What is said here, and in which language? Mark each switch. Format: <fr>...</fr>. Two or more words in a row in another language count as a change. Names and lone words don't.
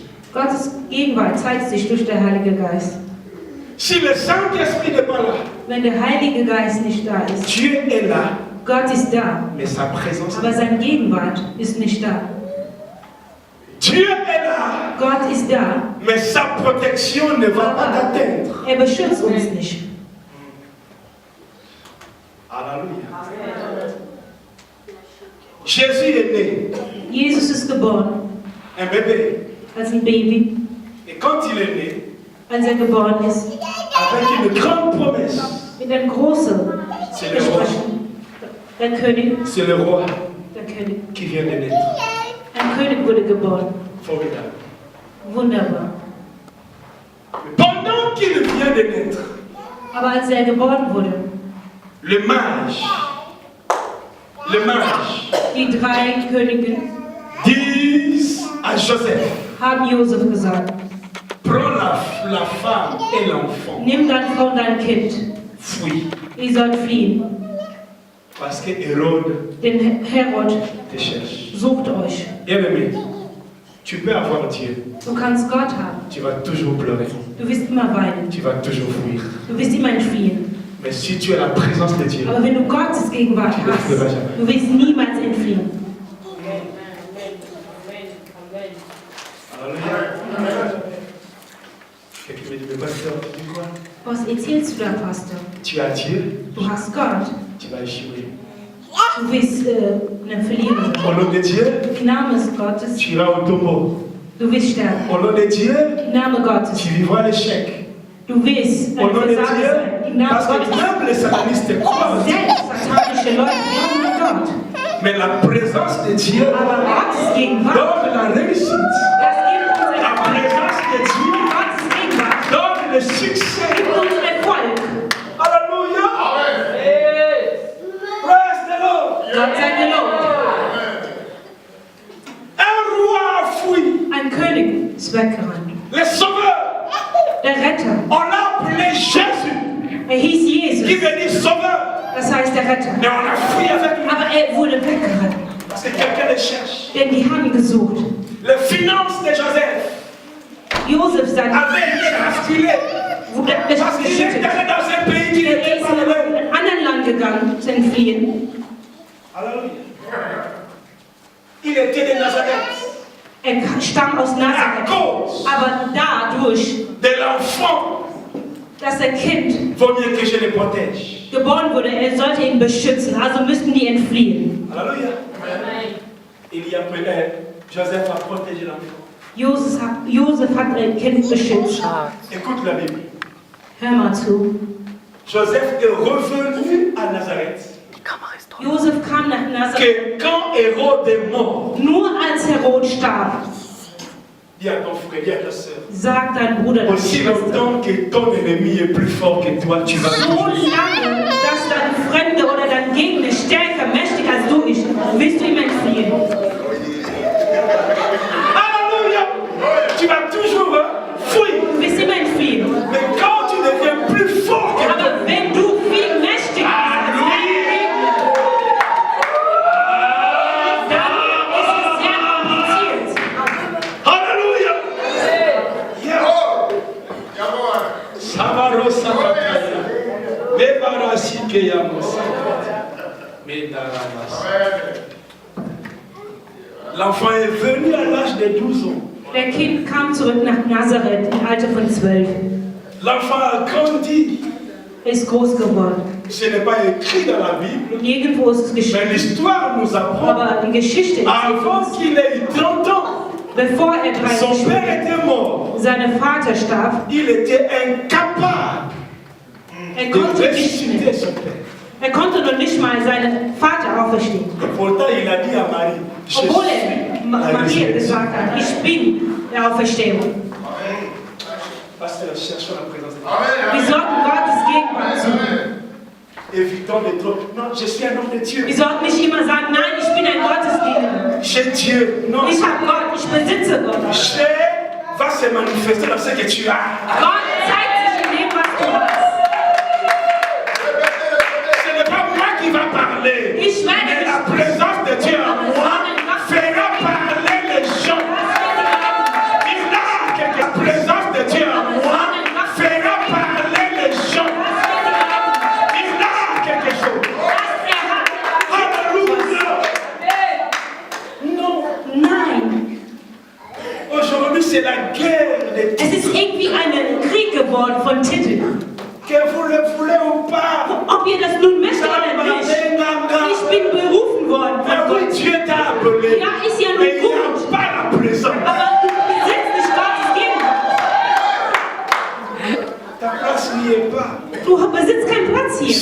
<de>Gottes Gegenwart zeigt sich durch den Heiligen Geist.</de> <fr>Si le Saint-Esprit n'est pas là,</fr> <de>Wenn der Heilige Geist nicht da ist,</de> <fr>Dieu est là,</fr> <de>Gott ist da,</de> <fr>mais sa présence</fr> <de>aber seine Gegenwart ist nicht da.</de> <fr>Dieu est là,</fr> <de>Gott ist da,</de> <fr>mais sa protection ne va pas t'atteindre.</fr> <de>er beschützt uns nicht.</de> <fr>Alléluia. Jésus est né,</fr> <de>Jesus ist geboren</de> <fr>un bébé.</fr> <de>als ein Baby.</de> <fr>Et quand il est né,</fr> <de>Als er geboren ist,</de> <fr>avec une grande promesse,</fr> <de>mit einem großen</de> <fr>c'est le roi,</fr> <de>Versprechen. Der König</de> <fr>qui vient de naître.</fr> <de>Ein König wurde geboren.</de> <fr>Formidable.</fr> <de>Wunderbar.</de> <fr>Pendant qu'il vient de naître,</fr> <de>Aber als er geboren wurde,</de> <fr>le mage,</fr> <de>die 3 Königinnen</de> <fr>disent à Joseph,</fr> <de>haben Josef gesagt,</de> <fr>prends la femme et l'enfant,</fr> <de>nimm deine Frau und dein Kind,</de> <fr>fuis,</fr> <de>ihr sollt fliehen,</de> <fr>parce que Hérode</fr> <de>denn Herod</de> <fr>te cherche.</fr> <de>sucht euch.</de> <fr>Bien-aimé, tu peux avoir Dieu,</fr> <de>Du kannst Gott haben,</de> <fr>tu vas toujours pleurer,</fr> <de>du wirst immer weinen,</de> <fr>tu vas toujours fuir.</fr> <de>du wirst immer entfliehen.</de> <fr>Mais si tu as la présence de Dieu,</fr> <de>Aber wenn du Gottes Gegenwart hast, du wirst niemals entfliehen.</de> <fr>quelqu'un me dit, mais pasteur, tu dis quoi?</fr> <de>Was erzählst du da, Pastor?</de> <fr>Tu as Dieu,</fr> <de>Du hast Gott,</de> <fr>tu vas échouer.</fr> <de>Du wirst eine Verlierer</de> <fr>Au</fr> <de>sein.</de> <fr>nom de Dieu,</fr> <de>Im Namen Gottes,</de> <fr>tu iras au tombeau.</fr> <de>du wirst sterben.</de> <fr>Au nom de Dieu,</fr> <de>Im Namen Gottes,</de> <fr>tu vivras l'échec.</fr> <de>du wirst</de> <fr>Au</fr> <de>ein</de> <fr>nom de</fr> <de>Versager sein. Im</de> <fr>Dieu,</fr> <de>Namen</de> <fr>parce que</fr> <de>Gottes,</de> <fr>même les satanistes croient.</fr> <de>selbst satanische Leute glauben an Gott.</de> <fr>Mais la présence de Dieu</fr> <de>Aber Gottes Gegenwart,</de> <fr>donne la réussite.</fr> <de>das gibt uns</de> <fr>La</fr> <de>Erfolg.</de> <fr>présence de Dieu</fr> <de>Gottes Gegenwart</de> <fr>donne le succès.</fr> <de>gibt uns Erfolg.</de> <fr>Alléluia. Hey.</fr> <en>Praise the Lord.</en> <de>Gott sei gelobt.</de> <fr>Un roi a fui.</fr> <de>Ein König ist weggerannt.</de> <fr>Le sauveur.</fr> <de>Der Retter,</de> <fr>On l'a appelé Jésus.</fr> <de>hieß</de> <fr>Qui</fr> <de>Jesus.</de> <fr>veut dire sauveur.</fr> <de>Das heißt der Retter.</de> <fr>Mais on a fui avec lui.</fr> <de>Aber wurde weggerannt.</de> <fr>Parce que quelqu'un le cherche.</fr> <de>Denn die haben gesucht.</de> <fr>Les finances de Joseph</fr> <de>Josef, sein</de> <fr>avaient été rafilées.</fr> <de>wurde</de> <fr>Parce qu'il est</fr> <de>geschüttet.</de> <fr>allé dans un pays qui</fr> <de>Er</de> <fr>n'était</fr> <de>ist</de> <fr>pas le</fr> <de>in</de> <fr>même.</fr> <de>ein anderes Land gegangen zu entfliehen.</de> <fr>Alléluia. Il était de Nazareth.</fr> <de>Er stammt aus</de> <fr>À</fr> <de>Nazareth.</de> <fr>cause</fr> <de>Aber dadurch,</de> <fr>de l'enfant,</fr> <de>dass er Kind</de> <fr>vaut mieux que je le protège.</fr> <de>geboren wurde, er sollte ihn beschützen. Also müssten die entfliehen.</de> <fr>Alléluia. Il y a Joseph a protégé l'enfant.</fr> <de>Josef hat ein Kind beschützt.</de> <fr>Écoute la Bible.</fr> <de>Hör mal zu.</de> <fr>Joseph est revenu à Nazareth.</fr> <de>Josef kam nach Nazareth.</de> <fr>Que quand Hérode est mort,</fr> <de>Nur als Herod starb,</de> <fr>dis à ton frère, dis à ta soeur,</fr> <de>sagt dein Bruder, deine</de> <fr>aussi</fr> <de>Schwester,</de> <fr>longtemps que ton ennemi est plus fort que toi, tu vas</fr> <de>so lange, dass dein Fremde oder dein Gegner stärker, mächtiger als du ist, willst du ihm entfliehen.</de> <fr>Alléluia. Tu vas toujours fuir.</fr> <de>Du willst immer entfliehen.</de> <fr>Mais quand tu deviens plus fort que toi,</fr> <de>Aber wenn du viel mächtiger bist als dein Gegner, dann ist es sehr kompliziert. Alléluia. Samaro Sakataya. Mebarasi Keyamosa. Medaramas.</de> <fr>L'enfant est venu à l'âge de 12 ans.</fr> <de>Der Kind kam zurück nach Nazareth im Alter von 12.</de> <fr>L'enfant a grandi.</fr> <de>Er ist groß geworden.</de> <fr>Ce n'est pas écrit dans la Bible,</fr> <de>Nirgendwo ist es</de> <fr>mais</fr> <de>geschrieben.</de> <fr>l'histoire nous apprend.</fr> <de>Aber die Geschichte ist,</de> <fr>Avant qu'il ait eu 30 ans,</fr> <de>bevor er 30</de> <fr>son père</fr> <de>wurde,</de> <fr>était mort.</fr> <de>sein Vater starb,</de> <fr>Il était incapable</fr> <de>er</de> <fr>de</fr> <de>konnte nicht</de> <fr>ressusciter</fr> <de>mehr.</de> <fr>son père.</fr> <de>Er konnte noch nicht mal seinen Vater auferstehen.</de> <fr>Et pourtant, il a dit à Marie, je</fr> <de>Obwohl</de> <fr>suis</fr> <de>er</de> <fr>la</fr> <de>Maria</de> <fr>résurrection.</fr> <de>gesagt hat, ich bin der Auferstehung.</de> <fr>Pasteur, cherchons la présence de Dieu.</fr> <de>Wir sollten Gottes Gegenwart suchen.</de> <fr>Évitons les trop. Non, je suis un homme de Dieu.</fr> <de>Wir sollten nicht immer sagen, nein, ich bin ein Gottesdiener.</de> <fr>J'ai Dieu. Non,</fr> <de>Ich habe Gott, ich besitze Gott.</de> <fr>Dieu va se manifester dans ce que tu as.</fr> <de>Gott zeigt sich in dem, was du hast.</de> <fr>Ce n'est pas moi qui va parler,</fr> <de>Ich werde</de> <fr>mais la</fr> <de>nicht</de> <fr>présence de Dieu en moi fera parler les gens. Il a que la présence de Dieu en moi fera parler les gens. Il a quelque chose. Alléluia. Non.</fr> <de>Nein,</de> <fr>Aujourd'hui, c'est la guerre des</fr> <de>es ist irgendwie ein Krieg geworden von Titeln.</de> <fr>que vous le voulez ou pas.</fr> <de>Ob ihr das nun möchtet oder nicht, ich bin berufen worden</de> <fr>Mais</fr> <de>von</de> <fr>oui,</fr> <de>Gott.</de> <fr>Dieu t'a appelé.</fr> <de>Ja, ist ja</de> <fr>Mais</fr> <de>nun</de> <fr>il n'y a</fr> <de>gut,</de> <fr>pas la présence.</fr> <de>aber du besitzt nicht Gottes Gegenwart.</de> <fr>Ta place n'y est pas.</fr> <de>Du besitzt keinen Platz hier.</de>